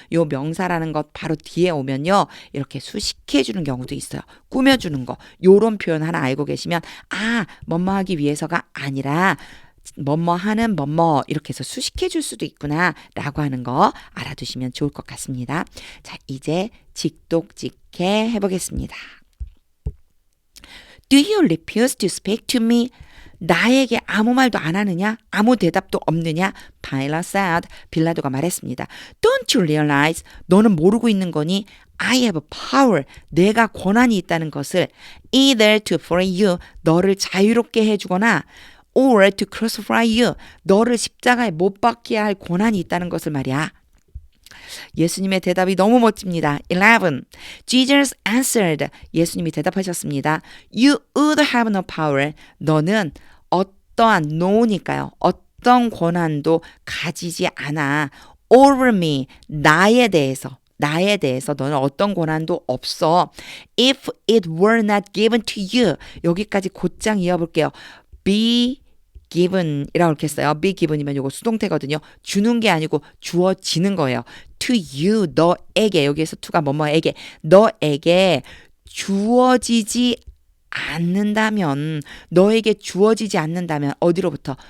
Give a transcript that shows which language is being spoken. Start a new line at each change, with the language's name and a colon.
Korean: 요 명사라는 것 바로 뒤에 오면요. 이렇게 수식해 주는 경우도 있어요. 꾸며주는 거. 요런 표현 하나 알고 계시면 아 뭐뭐 하기 위해서가 아니라 뭐뭐 하는 뭐뭐 이렇게 해서 수식해 줄 수도 있구나 라고 하는 거 알아두시면 좋을 것 같습니다. 자 이제 직독직해 해보겠습니다.
English: Do you refuse to speak to me?
Korean: 나에게 아무 말도 안 하느냐? 아무 대답도 없느냐?
English: Pilate said.
Korean: 빌라도가 말했습니다.
English: Don't you realize?
Korean: 너는 모르고 있는 거니?
English: I have power.
Korean: 내가 권한이 있다는 것을
English: either to free you.
Korean: 너를 자유롭게 해주거나
English: or to crucify you.
Korean: 너를 십자가에 못 박게 할 권한이 있다는 것을 말이야. 예수님의 대답이 너무 멋집니다.
English: 11. Jesus answered.
Korean: 예수님이 대답하셨습니다.
English: You would have no power.
Korean: 너는 어떠한 no니까요. 어떤 권한도 가지지 않아.
English: Over me.
Korean: 나에 대해서 너는 어떤 권한도 없어.
English: If it were not given to you.
Korean: 여기까지 곧장 이어볼게요. Be given이라고 이렇게 했어요. be given이면 이거 수동태거든요. 주는 게 아니고 주어지는 거예요.
English: to you, 너에게.
Korean: 여기에서 to가 뭐뭐에게. 너에게 주어지지 않는다면 너에게 주어지지 않는다면 어디로부터?